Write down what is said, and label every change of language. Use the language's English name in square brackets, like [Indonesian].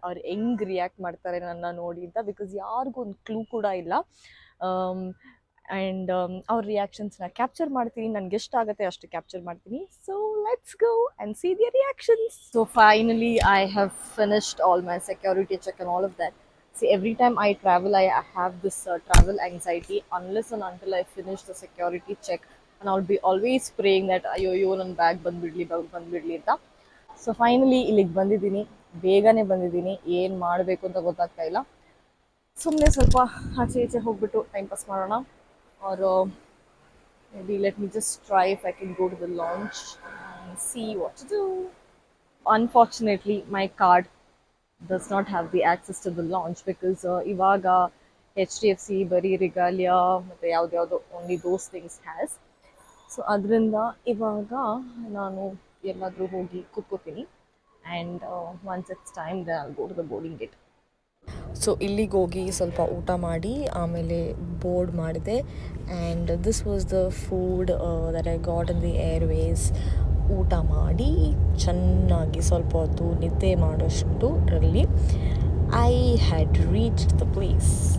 [Kannada] ಅವ್ರು ಹೆಂಗೆ ರಿಯಾಕ್ಟ್ ಮಾಡ್ತಾರೆ ನನ್ನ ನೋಡಿ ಅಂತ, ಬಿಕಾಸ್ ಯಾರಿಗೂ ಒಂದು ಕ್ಲೂ ಕೂಡ ಇಲ್ಲ. ಆ್ಯಂಡ್ ಅವ್ರ ರಿಯಾಕ್ಷನ್ಸ್ನ ಕ್ಯಾಪ್ಚರ್ ಮಾಡ್ತೀನಿ. ನನಗೆ ಎಷ್ಟಾಗುತ್ತೆ ಅಷ್ಟು ಕ್ಯಾಪ್ಚರ್ ಮಾಡ್ತೀನಿ. [English] So let's go and see the reactions. So finally I have finished all my security check and all of that. See, every time I travel, I have this travel anxiety unless and until I finish the security check, and I'll be always praying that [Kannada] ಅಯ್ಯೋ ನನ್ನ bag ಬಂದ್ಬಿಡ್ಲಿ ಅಂತ. So finally ಇಲ್ಲಿಗೆ ಬಂದಿದ್ದೀನಿ, ಬೇಗನೆ ಬಂದಿದ್ದೀನಿ. ಏನು ಮಾಡಬೇಕು ಅಂತ ಗೊತ್ತಾಗ್ತಾ ಇಲ್ಲ. ಸುಮ್ಮನೆ ಸ್ವಲ್ಪ ಆಚೆ ಈಚೆ ಹೋಗ್ಬಿಟ್ಟು ಟೈಮ್ ಪಾಸ್ ಮಾಡೋಣ. [English] Or maybe let me just try if I can go to the launch and see what to do. Unfortunately, my card does not have the access to the launch because [Kannada] ivaga HDFC bari regalia ಮತ್ತೆ ಯಾವ್ದು [English] only those things has. [Kannada] So ಅದರಿಂದ ಇವಾಗ ನಾನು ಎಲ್ಲಾದರೂ ಹೋಗಿ ಕೂತ್ಕೋತೀನಿ and [English] once it's time then I'll go to the boarding gate. [Kannada] So ಇಲ್ಲಿಗೆ ಹೋಗಿ ಸ್ವಲ್ಪ ಊಟ ಮಾಡಿ ಆಮೇಲೆ ಬೋರ್ಡ್ ಮಾಡಿದೆ. [English] And this was the food that I got in the airways. [Kannada] ಊಟ ಮಾಡಿ ಚೆನ್ನಾಗಿ ಸ್ವಲ್ಪ ಹೊತ್ತು ನಿದ್ದೆ ಮಾಡೋಷ್ಟರಲ್ಲಿ [English] I had reached the place.